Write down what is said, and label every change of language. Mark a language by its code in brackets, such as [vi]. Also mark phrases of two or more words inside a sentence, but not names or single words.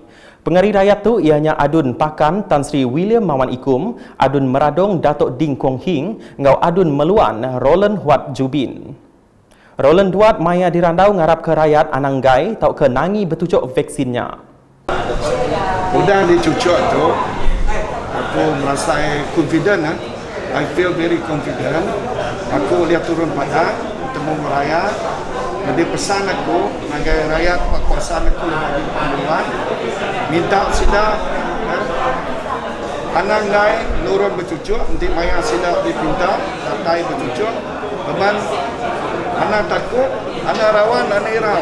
[iba] Pengari rakyat tu ianya adun Pakan Tan Sri William Mawan Ikum, adun Meradong Datuk Ding Kong Hing, ngau adun Meluan Roland Huat Jubin. Roland Huat maya dirandau ngarap ke rakyat Ananggai tau ke nangi bertucuk vaksinnya. Udah dicucuk tu, aku merasa confident. [en] I feel very confident. [ms] Aku lihat turun padang, temu rakyat. [iba] Jadi pesan aku, nagai rakyat kuasa aku bagi panduan, minta sida, Ananggai nurun bercucuk, nanti maya sida dipinta, datai bercucuk. Beban, anak takut, anak rawan, anak irap.